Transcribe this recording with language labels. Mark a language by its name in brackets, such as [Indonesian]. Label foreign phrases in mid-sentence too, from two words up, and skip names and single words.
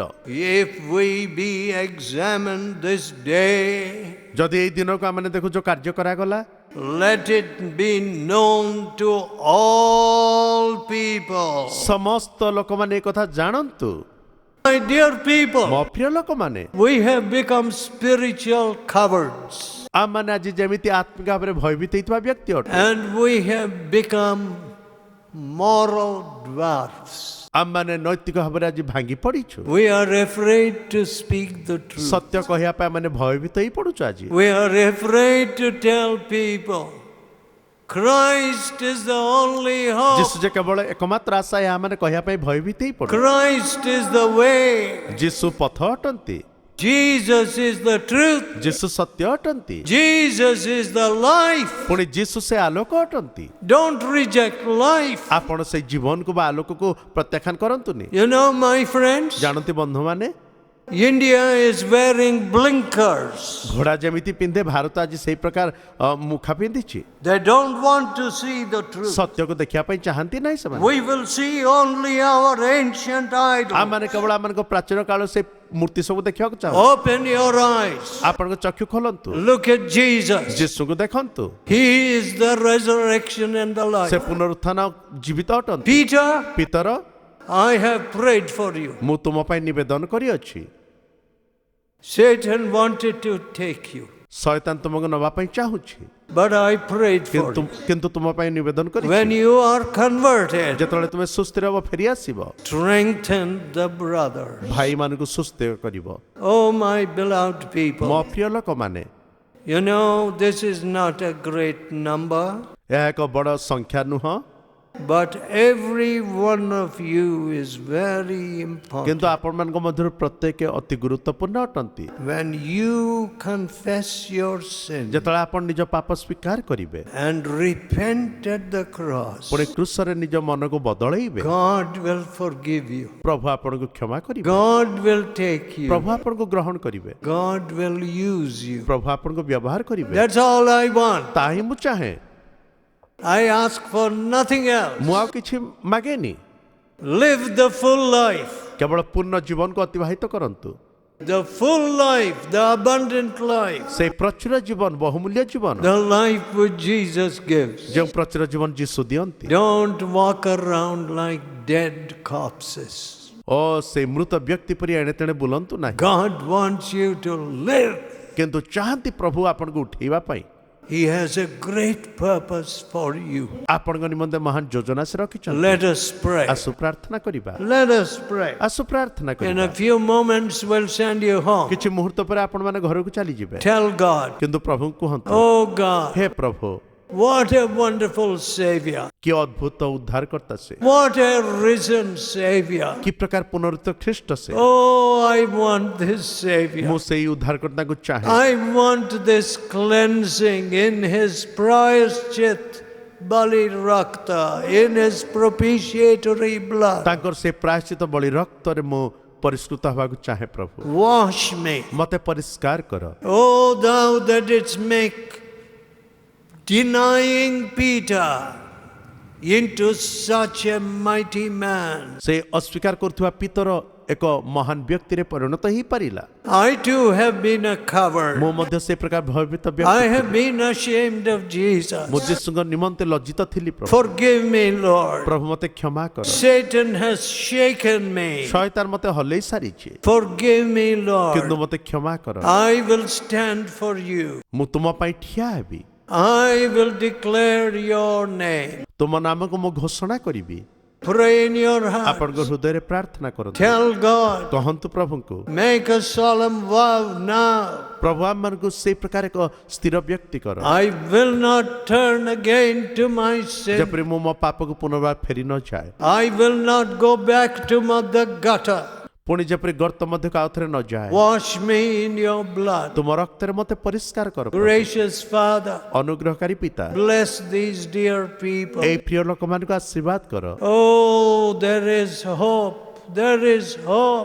[English] If we be examined this day, [Odia] ଯଦି ଏଇ ଦିନକୁ ଆମେ ଦେଖୁଛୁ କାର୍ଯ୍ୟ କରାଗଲା [English] let it be known to all people. [Odia] ସମସ୍ତ ଲୋକମାନେ ଏ କଥା ଜାଣନ୍ତୁ [English] My dear people, [Odia] ମୋ ପ୍ରିୟ ଲୋକମାନେ [English] we have become spiritual cowards [Odia] ଆମମାନେ ଆଜି ଯେମିତି ଆତ୍ମିକ ଭାବରେ ଭୟଭୀତ ହେଇଥିବା ବ୍ୟକ୍ତି ଅଟୁ [English] and we have become moral dwarfs. [Odia] ଆମମାନେ ନୈତିକ ଭାବରେ ଆଜି ଭାଙ୍ଗି ପଡ଼ିଛୁ [English] We are afraid to speak the truth. [Odia] ସତ୍ୟ କହିବା ପାଇଁ ଆମେ ଭୟଭୀତ ହେଇ ପଡୁଛୁ ଆଜି [English] We are afraid to tell people Christ is the only hope. [Odia] ଯୀଶୁ ଯେ କେବଳ ଏକମାତ୍ର ଆଶା ଏହା ଆମେ କହିବା ପାଇଁ ଭୟଭୀତ ହେଇ ପଡୁ [English] Christ is the way. [Odia] ଯୀଶୁ ପଥ ଅଟନ୍ତି [English] Jesus is the truth. [Odia] ଯୀଶୁ ସତ୍ୟ ଅଟନ୍ତି [English] Jesus is the life. [Odia] ପୁଣି ଯୀଶୁ ସେ ଆଲୋକ ଅଟନ୍ତି [English] Don't reject life. [Odia] ଆପଣ ସେଇ ଜୀବନକୁ ବା ଆଲୋକକୁ ପ୍ରତ୍ୟାଖ୍ୟାନ କରନ୍ତୁନି [English] You know, my friends, [Odia] ଜାଣନ୍ତି ବନ୍ଧୁମାନେ [English] India is wearing blinkers. [Odia] ଘୋଡ଼ା ଯେମିତି ପିନ୍ଧେ ଭାରତ ଆଜି ସେଇ ପ୍ରକାର ମୁଖା ପିନ୍ଧିଛି [English] They don't want to see the truth. [Odia] ସତ୍ୟକୁ ଦେଖିବା ପାଇଁ ଚାହାନ୍ତି ନାହିଁ ସେମାନେ [English] We will see only our ancient idols. [Odia] ଆମମାନେ କେବଳ ଆମମାନଙ୍କ ପ୍ରାଚୀନ କାଳ ସେ ମୂର୍ତ୍ତି ସବୁ ଦେଖିବାକୁ ଚାହୁଁ [English] Open your eyes. [Odia] ଆପଣଙ୍କ ଚକ୍ଷୁ ଖୋଲନ୍ତୁ [English] Look at Jesus. [Odia] ଯୀଶୁଙ୍କୁ ଦେଖନ୍ତୁ [English] He is the resurrection and the [Odia] ସେ [English] life. [Odia] ପୁନରୁତ୍ଥାନ ଜୀବିତ ଅଟନ୍ତି [English] Peter, [Odia] ପିତର [English] I have prayed for you. [Odia] ମୁଁ ତୁମ ପାଇଁ ନିବେଦନ କରିଅଛି [English] Satan wanted to take you, [Odia] ଶୟତାନ ତୁମକୁ ନେବା ପାଇଁ ଚାହୁଁଛି [English] but I prayed for you. [Odia] କିନ୍ତୁ ତୁମ ପାଇଁ ନିବେଦନ [English] When [Odia] କରିଛି [English] you are converted, [Odia] ଯେତେବେଳେ ତୁମେ ସୁସ୍ଥିର ହେବ ଫେରି ଆସିବ [English] strengthen the brother. [Odia] ଭାଇମାନଙ୍କୁ ସୁସ୍ଥ କରିବ [English] Oh, my beloved people. [Odia] ମୋ ପ୍ରିୟ ଲୋକମାନେ [English] You know, this is not a great number, [Odia] ଏହା ଏକ ବଡ଼ ସଂଖ୍ୟା ନୁହଁ [English] but every one of you is very important. [Odia] କିନ୍ତୁ ଆପଣମାନଙ୍କ ମଧ୍ୟରୁ ପ୍ରତ୍ୟେକ ଅତି ଗୁରୁତ୍ୱପୂର୍ଣ୍ଣ ଅଟନ୍ତି [English] When you confess your sin [Odia] ଯେତେବେଳେ ଆପଣ ନିଜ ପାପ ସ୍ୱୀକାର କରିବେ [English] and repent at the cross, [Odia] ପୁଣି କୃଷରେ ନିଜ ମନକୁ ବଦଳେଇବେ [English] God will forgive you. [Odia] ପ୍ରଭୁ ଆପଣଙ୍କୁ କ୍ଷମା କରିବେ [English] God will take you. [Odia] ପ୍ରଭୁ ଆପଣଙ୍କୁ ଗ୍ରହଣ କରିବେ [English] God will use you. [Odia] ପ୍ରଭୁ ଆପଣଙ୍କୁ ବ୍ୟବହାର କରିବେ [English] That's all I want. [Odia] ତାହା ହିଁ ମୁଁ ଚାହେଁ [English] I ask for nothing else. [Odia] ମୁଁ ଆଉ କିଛି ମାଗେନି [English] Live the full life. [Odia] କେବଳ ପୂର୍ଣ୍ଣ ଜୀବନକୁ ଅତିବାହିତ କରନ୍ତୁ [English] The full life, the abundant life, [Odia] ସେ ପ୍ରଚୁର ଜୀବନ ବହୁମୂଲ୍ୟ ଜୀବନ [English] the life which Jesus gives. [Odia] ଯେଉଁ ପ୍ରଚୁର ଜୀବନ ଯୀଶୁ ଦିଅନ୍ତି [English] Don't walk around like dead corpses. [Odia] ଓ ସେ ମୃତ ବ୍ୟକ୍ତି ପରି ଏଣେ ତେଣେ ବୁଲନ୍ତୁ ନାହିଁ [English] God wants you to live. [Odia] କିନ୍ତୁ ଚାହାନ୍ତି ପ୍ରଭୁ ଆପଣଙ୍କୁ ଉଠେଇବା ପାଇଁ [English] He has a great purpose for you. [Odia] ଆପଣଙ୍କ ନିମନ୍ତେ ମହାନ ଯୋଜନା ସେ ରଖିଛନ୍ତି [English] Let us pray. [Odia] ଆସୁ ପ୍ରାର୍ଥନା କରିବା [English] Let us pray. [Odia] ଆସୁ ପ୍ରାର୍ଥନା [English] In [Odia] କରିବା [English] a few moments, we'll send you home. [Odia] କିଛି ମୁହୂର୍ତ୍ତ ପରେ ଆପଣମାନେ ଘରକୁ ଚାଲିଯିବେ [English] Tell God, [Odia] କିନ୍ତୁ ପ୍ରଭୁଙ୍କୁ କୁହନ୍ତୁ [English] oh God, [Odia] ହେ ପ୍ରଭୁ [English] what a wonderful Savior. [Odia] କି ଅଦ୍ଭୁତ ଉଦ୍ଧାରକର୍ତ୍ତା ସେ [English] What a risen Savior. [Odia] କି ପ୍ରକାର ପୁନରୁତ୍ଥ ଖ୍ରୀଷ୍ଟ ସେ [English] Oh, I want this Savior. [Odia] ମୁଁ ସେଇ ଉଦ୍ଧାରକର୍ତ୍ତାଙ୍କୁ ଚାହେଁ [English] I want this cleansing in His [Odia] ପ୍ରାୟଶ୍ଚିତ ବଳି ରକ୍ତ, [English] in His propitiatory blood. [Odia] ତାଙ୍କର ସେ ପ୍ରାୟଶ୍ଚିତ ବଳି ରକ୍ତରେ ମୁଁ ପରିଷ୍କୃତ ହେବାକୁ ଚାହେଁ ପ୍ରଭୁ [English] Wash me. [Odia] ମତେ ପରିଷ୍କାର କର [English] Oh, thou that didst make denying Peter into such a mighty man. [Odia] ସେ ଅସ୍ୱୀକାର କରୁଥିବା ପିତର ଏକ ମହାନ ବ୍ୟକ୍ତିରେ ପରିଣତ ହେଇପାରିଲା [English] I too have been a coward. [Odia] ମୁଁ ମଧ୍ୟ ସେ ପ୍ରକାର ଭୟଭୀତ [English] I [Odia] ବ୍ୟକ୍ତି [English] have been ashamed of [Odia] ମୁଁ [English] Jesus. [Odia] ଯୀଶୁଙ୍କ ନିମନ୍ତେ ଲଜ୍ଜିତ ଥିଲି ପ୍ରଭୁ [English] Forgive me, Lord. [Odia] ପ୍ରଭୁ ମତେ କ୍ଷମା କର [English] Satan has shaken me. [Odia] ଶୟତାନ ମତେ ହଲେଇ ସାରିଛି [English] Forgive me, [Odia] କିନ୍ତୁ [English] Lord. [Odia] ମତେ କ୍ଷମା କର [English] I will stand for you. [Odia] ମୁଁ ତୁମ ପାଇଁ ଠିଆ ହେବି [English] I will declare your name. [Odia] ତୁମ ନାମକୁ ମୁଁ ଘୋଷଣା କରିବି [English] Pray in your heart. [Odia] ଆପଣଙ୍କ ହୃଦୟରେ ପ୍ରାର୍ଥନା କରନ୍ତୁ [English] Tell God. [Odia] କହନ୍ତୁ ପ୍ରଭୁଙ୍କୁ [English] Make a solemn vow now. [Odia] ପ୍ରଭୁ ଆମମାନଙ୍କୁ ସେଇ ପ୍ରକାର ଏକ ସ୍ଥିର ବ୍ୟକ୍ତି କର [English] I will not turn again to my sin. [Odia] ଯେପରି ମୁଁ ମୋ ପାପକୁ ପୁନର୍ବାର ଫେରି ନ ଯାଏ [English] I will not go back to the gutter. [Odia] ପୁଣି ଯେପରି ଗର୍ତ୍ତ ମଧ୍ୟକୁ ଆଉ ଥରେ ନ ଯାଏ [English] Wash me in your blood. [Odia] ତୁମ ରକ୍ତରେ ମତେ ପରିଷ୍କାର କର ପ୍ରଭୁ। [English] Gracious Father, [Odia] ଅନୁଗ୍ରହକାରୀ ପିତା [English] bless these dear people. [Odia] ଏଇ ପ୍ରିୟ ଲୋକମାନଙ୍କୁ ଆଶୀର୍ବାଦ କର [English] Oh, there is hope. There is hope.